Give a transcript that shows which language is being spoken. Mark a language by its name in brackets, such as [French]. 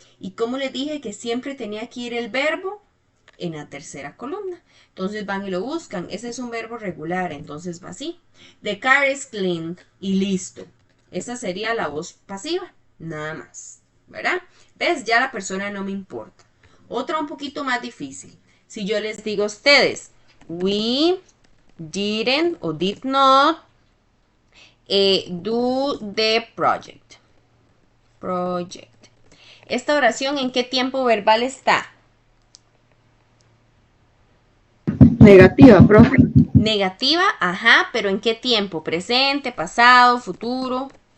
[Spanish] Y como les dije que siempre tenía que ir el verbo en la tercera columna. Entonces van y lo buscan. Ese es un verbo regular, entonces va así. [English] The car is clean [Spanish] y listo. Esa sería la voz pasiva, nada más, ¿verdad? ¿Ves? Ya la persona no me importa. Otra un poquito más difícil. Si yo les digo a ustedes, [English] we didn't o did not do the project. Project. [Spanish] Esta oración, ¿en qué tiempo verbal está? Negativa, profe. Negativa, ajá, pero ¿en qué tiempo? Presente, pasado, futuro.